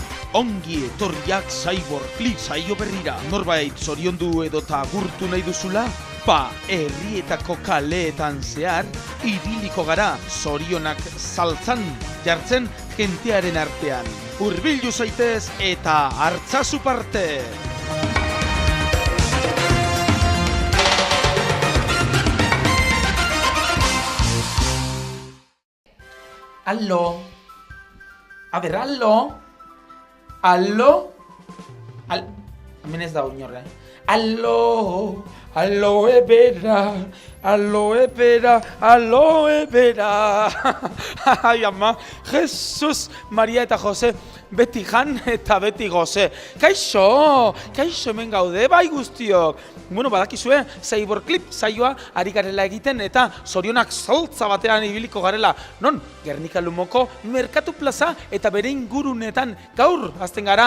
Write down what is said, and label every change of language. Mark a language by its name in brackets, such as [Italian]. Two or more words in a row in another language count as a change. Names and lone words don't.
[Basque] ongi etorriak Cyborg Clip saio berrira. Norbait zoriondu edota agurtu nahi duzula? Herrietako kaleetan zehar, ibiliko gara zorionak saltzan, jartzen jentearen artean. Hurbildu zaitez eta hartzazu parte! Allo? A ber, allo? Allo? Hemen ez da oinorre. Allo? Aloe vera, aloe vera, aloe vera. Ai ama, Jesus, Maria eta Jose, beti jan eta beti goze. Kaixo hemen gaude, bai guztiok. Bueno, badakizue, Cyborg Clip saioa ari garela egiten eta zorionak saltza batean ibiliko garela. Non, Gernika Lumoko Merkatu Plaza eta bere ingurunetan gaur azten gara.